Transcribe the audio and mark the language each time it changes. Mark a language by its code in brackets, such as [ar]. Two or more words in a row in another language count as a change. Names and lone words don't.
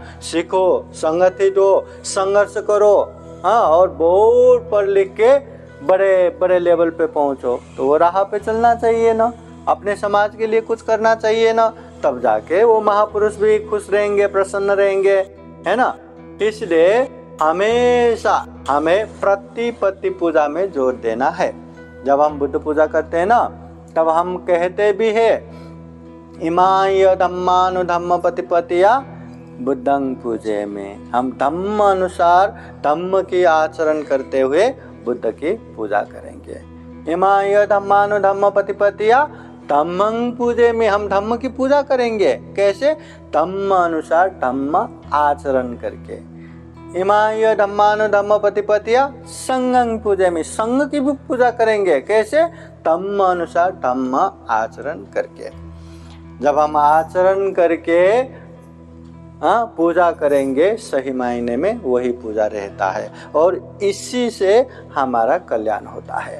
[hi] सीखो, संगठित हो, संघर्ष करो, और बहुत पढ़ लिख के बड़े बड़े लेवल पे पहुंचो, तो वो राह पे चलना चाहिए ना, अपने समाज के लिए कुछ करना चाहिए ना, तब जाके वो महापुरुष भी खुश रहेंगे, प्रसन्न रहेंगे, है ना? इसलिए हमेशा हमें प्रतिपत्ति पूजा में जोर देना है। जब हम बुद्ध पूजा करते हैं ना, तब हम कहते भी है [pi] इमाय धम्मानुधम्म प्रतिपत्तिया बुद्धं पूजे में, [hi] हम धम्म अनुसार धम्म की आचरण करते हुए बुद्ध की पूजा करेंगे। [pi] इमाय धम्मानुधम्म प्रतिपत्तिया धम्मं पूजे में, [hi] हम धम्म की पूजा करेंगे। कैसे? धम्म अनुसार धम्म आचरण करके। [pi] इमाय धम्मानुधम्म प्रतिपत्तिया संघं पूजे में, [hi] संघ की भी पूजा करेंगे। कैसे? धम्म अनुसार धम्म आचरण करके। जब हम आचरण करके पूजा करेंगे, सही मायने में वही पूजा रहता है और इसी से हमारा कल्याण होता है।